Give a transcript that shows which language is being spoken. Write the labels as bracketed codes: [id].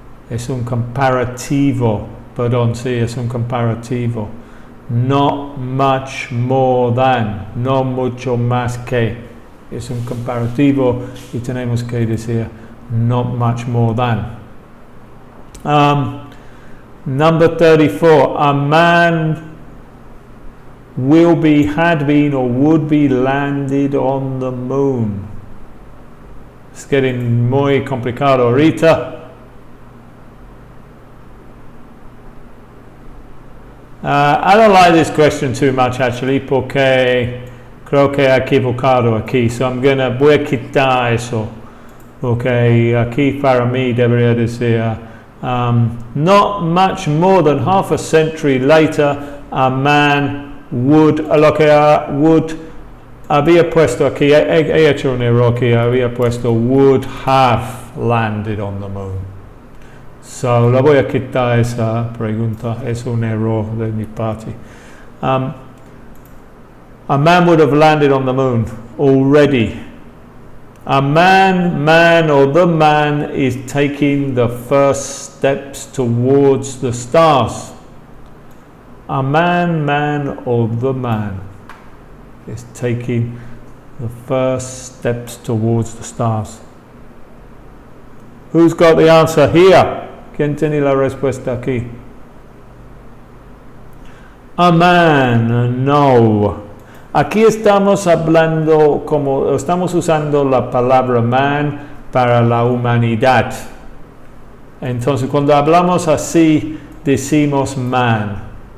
[es] Es un comparativo, perdón, sí, es un comparativo. [en] Not much more than, [es] no mucho más que. Es un comparativo y tenemos que decir [en] not much more than. Number 34, a man had been or would be landed on the moon. It's getting [es] muy complicado ahorita. [en] I don't like this question too much actually, [es] porque creo que he equivocado aquí, [en] so [es] voy a quitar eso, porque aquí para mí debería decir [en] not much more than half a century later a man would, [es] había puesto aquí, he hecho un error aquí, había puesto [en] would have landed on the moon. So, [es] la voy a quitar esa pregunta, es un error de mi parte. [en] A man would have landed on the moon already. A man or the man is taking the first steps towards the stars. A man or the man is taking the first steps towards the stars. Who's got the answer here? [es] ¿Quién tiene la respuesta aquí? [en] A man, no. [es] Aquí estamos hablando, estamos usando la palabra man para la humanidad. Entonces, cuando hablamos así, decimos man.